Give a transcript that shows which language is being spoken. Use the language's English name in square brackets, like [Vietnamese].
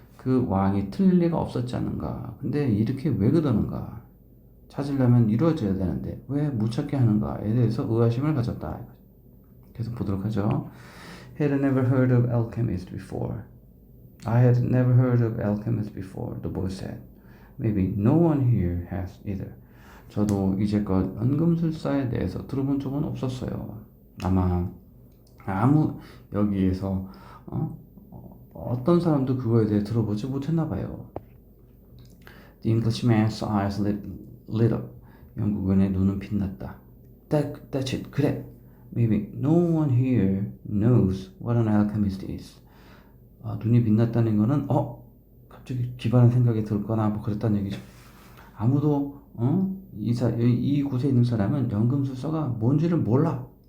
[Korean] 그 왕이 틀릴 리가 없었지 않은가. 근데 이렇게 왜 그러는가? 찾으려면 이루어져야 되는데 왜 못 찾게 하는가에 대해서 의아심을 가졌다. 계속 보도록 하죠. [English] Had never heard of alchemists before. I had never heard of alchemists before, the boy said. Maybe no one here has either. [Korean] 저도 이제껏 연금술사에 대해서 들어본 적은 없었어요. 아마 여기에서 어떤 사람도 그거에 대해 들어보지 못했나 봐요. [English] The Englishman's eyes lit up. [Korean] 영국인의 눈은 빛났다. [English] That's it. [Korean] 그래. [English] Maybe no one here knows what an alchemist is. [Korean] 눈이 빛났다는 거는 갑자기 기발한 생각이 들거나 뭐 그랬다는 얘기죠. 아무도 이곳에 있는 사람은 연금술사가 뭔지를 몰라.